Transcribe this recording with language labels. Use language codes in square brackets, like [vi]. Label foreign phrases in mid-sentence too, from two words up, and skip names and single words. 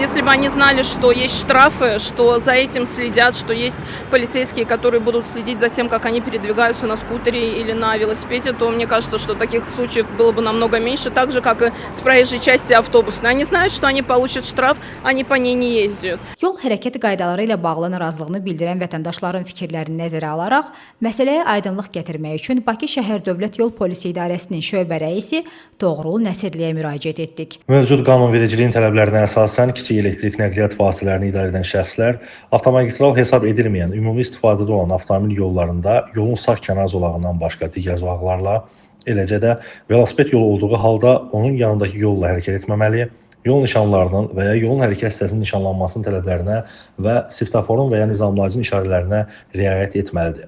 [ru] Если бы они знали, что есть штрафы, что за этим следят, что есть полицейские, которые будут следить за тем, как они передвигаются на скутере или на велосипеде, то мне кажется, что таких случаев было бы намного меньше, так же, как и с проезжей части автобусной. Они знают, что они получат штраф, они по ней не ездят. [az] Yol hərəkəti qaydaları ilə bağlı narazılığını bildirən vətəndaşların fikirlərini nəzərə alaraq, məsələyə aydınlıq gətirmək üçün Bakı Şəhər Dövlət Yol Polisi İdarəsinin şöbə rəisi Doğrul Nəsirliyə müraciət etdik. Mövcud qanunvericiliyin tələblərinə əsasən kiçik elektrik nəqliyyat vasitələrini idarə edən şəxslər avtomagistral hesab edilməyən ümumi istifadədə olan avtomobil yollarında yolun sağ kənar zolağından başqa digər zolaqlarla, eləcə də velosiped yolu olduğu halda onun yanındakı yolla hərəkət etməməli, yol nişanlarının və ya yolun hərəkət hissəsinin nişanlanmasının tələblərinə və svetoforun və ya nizamlayıcının işarələrinə riayət etməlidir.